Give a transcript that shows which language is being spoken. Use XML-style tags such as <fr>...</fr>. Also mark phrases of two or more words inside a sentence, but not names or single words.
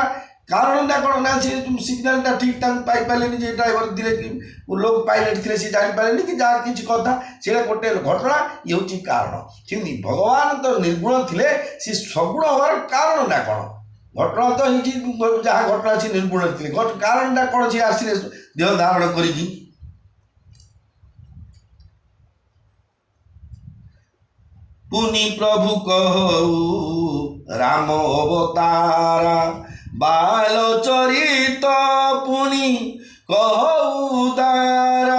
<or>କାରଣଟା କ'ଣ ନା ସେ ସିଗ୍ନାଲଟା ଠିକ୍ ଟାଇମ୍ ପାଇପାରିଲେନି, ଯେ ଡ୍ରାଇଭର ଥିଲେ କି ଲୋକ ପାଇଲଟ୍ ଥିଲେ ସେ ଜାଣିପାରିଲେନି କି ଯାହା କିଛି କଥା, ସେଇଟା ଗୋଟେ ଘଟଣା, ଇଏ ହେଉଛି କାରଣ। ସେମିତି ଭଗବାନ ତ ନିର୍ଗୁଣ ଥିଲେ, ସେ ସଗୁଣ ହେବାର କାରଣଟା କ'ଣ? ଘଟଣା ତ ହେଇଛି, ଯାହା ଘଟଣା ସେ ନିର୍ଗୁଣ ଥିଲେ, କାରଣଟା କ'ଣ? ସେ ଆସିଲେ ଦେହ ଧାରଣ କରିକି।</or> <awa>पुनि प्रभु कहु राम अवतारा, बाल चरित पुनि कहु दारा,</awa>